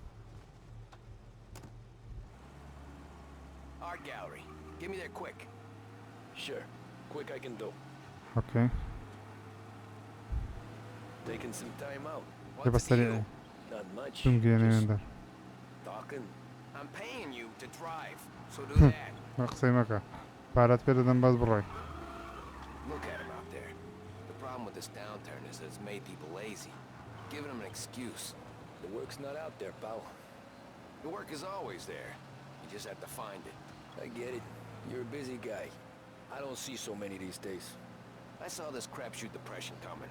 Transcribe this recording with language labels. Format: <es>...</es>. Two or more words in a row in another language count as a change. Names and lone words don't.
<en>Art gallery. Get me there quick. Sure. Quick I can do. ئۆکەی. Taking some time out.</en> <ckb>لە</ckb> <en>What's</en> <ckb>بەسەری</ckb> <en>new? Not much.</en> <ckb>دوم</ckb> <en>Just</en> <ckb>گەێنێنەدە.</ckb> <en>talking. I'm paying you to drive, so do that.</en> <ckb>قسەی مەکە. پارەت پێ دەدەم باز بڕۆی.</ckb> <en>Look at him out there. The problem with this downturn is that it's made people lazy, giving them an excuse. The work's not out there, pal. The work is always there. You just have to find it. I get it. You're a busy guy. I don't see so many these days. I saw this crapshoot depression coming.</en>